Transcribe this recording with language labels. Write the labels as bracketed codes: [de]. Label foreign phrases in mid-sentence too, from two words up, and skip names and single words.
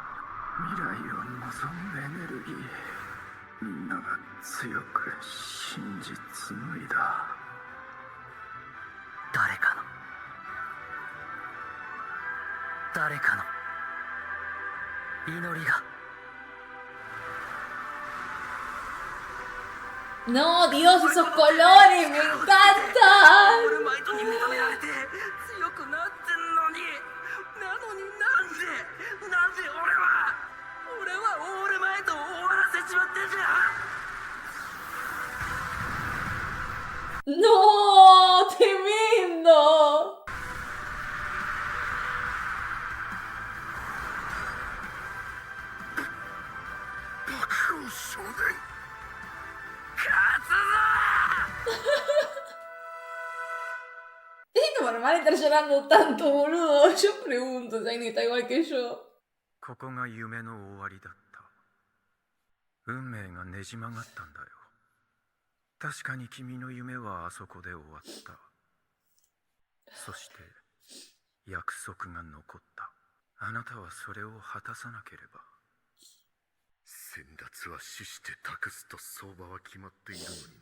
[ja] 未来を望むエネルギー。みんなが強く信じ紡いだ。誰かの祈りが。 [es] No, Dios, esos colores, me encantan. [ja] オールマイトに認められて強くなってんのになんで俺はオールマイトを終わらせちまってんじゃん。 [es] No, tremendo. [ja] 少年 [es] ¿Es normal estar llorando tanto, boludo? Yo pregunto, si alguien está igual que yo. [ja] ここが夢の終わりだった。運命がねじ曲がったんだよ。確かに君の夢はあそこで終わった。そして約束が残った。あなたはそれを果たさなければ。先達は死して託すと相場は決まっているのにな。